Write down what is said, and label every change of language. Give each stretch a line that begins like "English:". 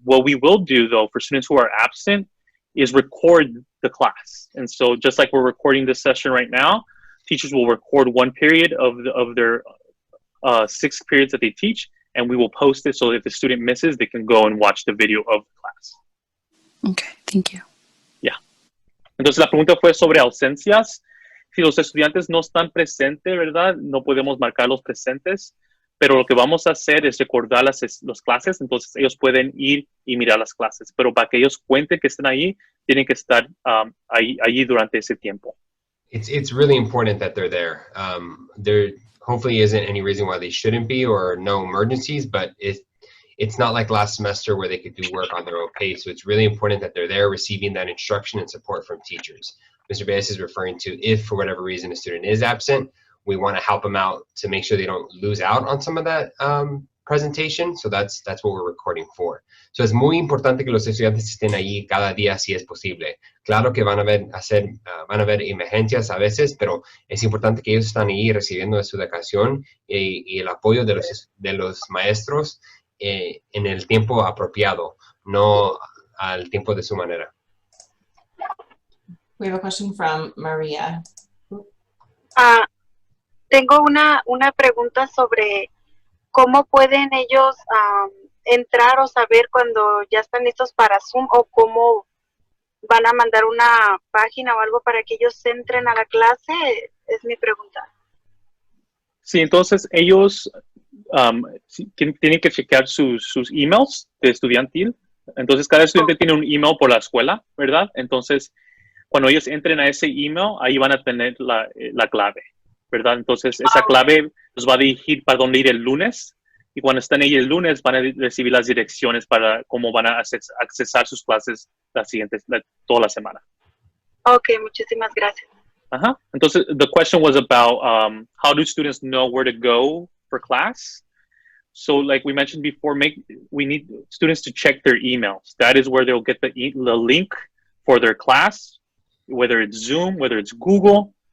English: What we will do, though, for students who are absent is record the class. And so just like we're recording this session right now, teachers will record one period of their 6 periods that they teach, and we will post it so if the student misses, they can go and watch the video of the class. Okay, thank you. Yeah.
Spanish: Entonces la pregunta fue sobre ausencias. Si los estudiantes no están presentes, ¿verdad? No podemos marcarlos presentes, pero lo que vamos a hacer es recordar las clases, entonces ellos pueden ir y mirar las clases, pero para que ellos cuenten que estén ahí, tienen que estar allí durante ese tiempo.
English: It's really important that they're there. There hopefully isn't any reason why they shouldn't be or no emergencies, but it's not like last semester where they could do work on their own pace. So it's really important that they're there receiving that instruction and support from teachers. Mr. Baez is referring to if for whatever reason a student is absent, we want to help them out to make sure they don't lose out on some of that presentation. So that's what we're recording for. So
Spanish: es muy importante que los estudiantes estén allí cada día si es posible. Claro que van a haber emergencias a veces, pero es importante que ellos están ahí recibiendo su educación y el apoyo de los maestros en el tiempo apropiado, no al tiempo de su manera.
English: We have a question from Maria.
Spanish: Tengo una pregunta sobre cómo pueden ellos entrar o saber cuando ya están listos para Zoom, o cómo van a mandar una página o algo para que ellos entren a la clase. Es mi pregunta. Sí, entonces ellos tienen que chequear sus emails de estudiantil. Entonces cada estudiante tiene un email por la escuela, ¿verdad? Entonces cuando ellos entren a ese email, ahí van a tener la clave, ¿verdad? Entonces esa clave los va a dirigir para dónde ir el lunes, y cuando estén ahí el lunes van a recibir las direcciones para cómo van a accesar sus clases toda la semana. Ok, muchísimas gracias. Entonces
English: the question was about how do students know where to go for class? So like we mentioned before, we need students to check their emails. That is where they'll get the link for their class, whether it's Zoom, whether it's Google.